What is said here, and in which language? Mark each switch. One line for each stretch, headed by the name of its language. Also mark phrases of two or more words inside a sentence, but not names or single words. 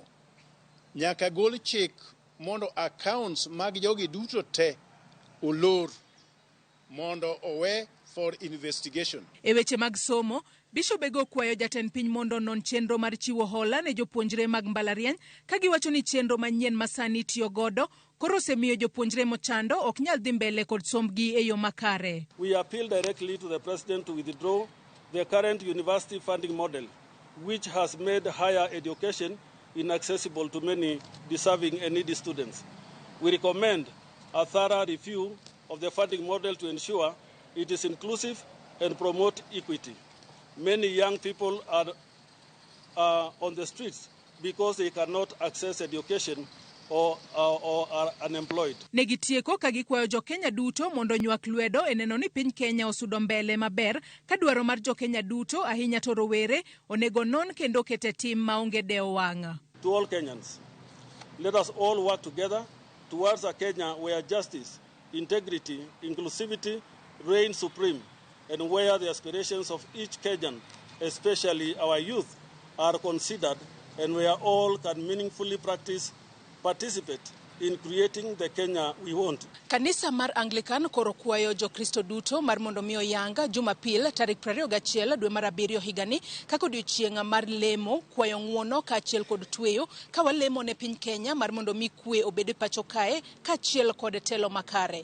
Luo (Kenya and Tanzania): Nyaka gol chik mondo accounts mag jogi duto te olor mondo owe
English: for investigation.
Luo (Kenya and Tanzania): E weche mag somo, bishobego kwayo jatend piny mondo non chenro mar chiwo hola ne jopuonjre mag mbalariany ka giwacho ni chenro manyien masani tiyo godo koro osemiyo jopuonjre mochando ok nyal dhi mbele kod sombgi e yo makare.
English: We appeal directly to the president to withdraw the current university funding model, which has made higher education inaccessible to many deserving and needy students. We recommend a thorough review of the funding model to ensure it is inclusive and promote equity. Many young people are on the streets because they cannot access education or are unemployed.
Luo (Kenya and Tanzania): Negitieko ka gikwayo jo Kenya duto mondo nywak lwedo e neno ni piny Kenya osudo mbele maber ka dwaro mar jo Kenya duto ahinya to rowere onego non kendo kete tim maonge dewo wang'.
English: To all Kenyans, let us all work together towards a Kenya where justice, integrity, inclusivity reign supreme, and where the aspirations of each Kenyan, especially our youth, are considered, and where all can meaningfully participate in creating the Kenya we want.
Luo (Kenya and Tanzania): Kanisa mar Anglican koro kwayo jo Kristo duto mar mondo miyo yanga Jumapil tarik 21 dwe mar 7 higani kaka odiochieng' mar lemo, kwayo ng'uono kaachiel kod tweyo ka walemo ne piny Kenya mar mondo mi kwe obed pacho kae kaachiel kod telo makare.